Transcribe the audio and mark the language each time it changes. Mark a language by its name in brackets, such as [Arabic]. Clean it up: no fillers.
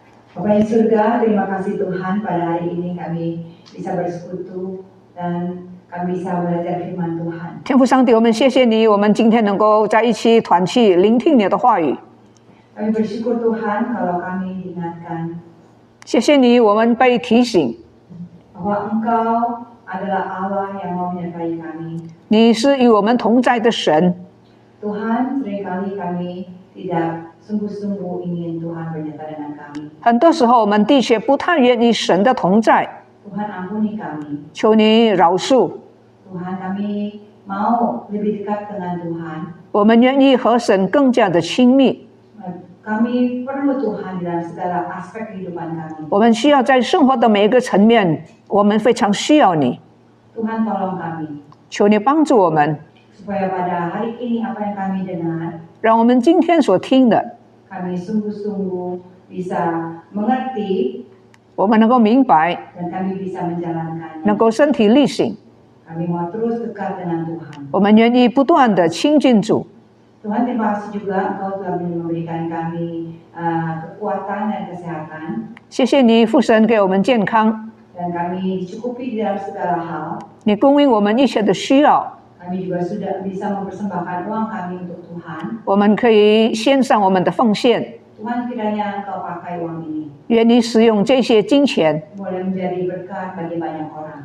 [Indonesian] Bapa yang surga, terima kasih Tuhan pada hari ini kami bisa bersekutu dan kami bisa belajar firman Tuhan. [Chinese] 天父上帝，我们谢谢你，我们今天能够在一起团契，聆听你的话语。 [Indonesian] Kami bersyukur Tuhan kalau kami diingatkan [Chinese] 谢谢你，我们被提醒， [Indonesian] bahwa Engkau adalah Allah yang mau menyertai kami. [Chinese] 你是与我们同在的神。 [Indonesian] Tuhan, seringkali kami tidak sungguh-sungguh ingin Tuhan menyertai dengan kami. [Chinese] 很多时候，我们的确不太愿意神的同在， [Indonesian] Tuhan ampuni kami. [Chinese] 求你饶恕。 [Indonesian] Tuhan, kami mau lebih dekat dengan Tuhan. [Chinese] 我们愿意和神更加的亲密。 [Indonesian] Kami perlu Tuhan dalam segala aspek kehidupan kami. [Chinese] 我们需要在生活的每一个层面，我们非常需要你。 [Indonesian] Tuhan tolong kami [Chinese] 求你帮助我们， [Indonesian] supaya pada hari ini apa yang kami dengar [Chinese] 让我们今天所听的， [Indonesian] kami sungguh-sungguh bisa mengerti [Chinese] 我们能够明白， [Indonesian] dan kami bisa menjalankannya. [Chinese] 能够身体力行。 [Indonesian] Kami mau terus dekat dengan Tuhan. [Chinese] 我们愿意不断的亲近主。 [Indonesian] Tuhan, terima kasih juga Engkau telah memberikan kami kekuatan dan kesehatan [Chinese] 谢谢你，父神给我们健康， [Indonesian] dan kami dicukupi di dalam segala hal. [Chinese] 你供应我们一切的需要。 [Indonesian] Kami juga sudah bisa mempersembahkan uang kami untuk Tuhan. [Chinese] 我们可以献上我们的奉献， [Indonesian] Tuhan, kiranya Engkau pakai uang ini [Chinese] 愿你使用这些金钱， [Indonesian] boleh menjadi berkat bagi banyak orang.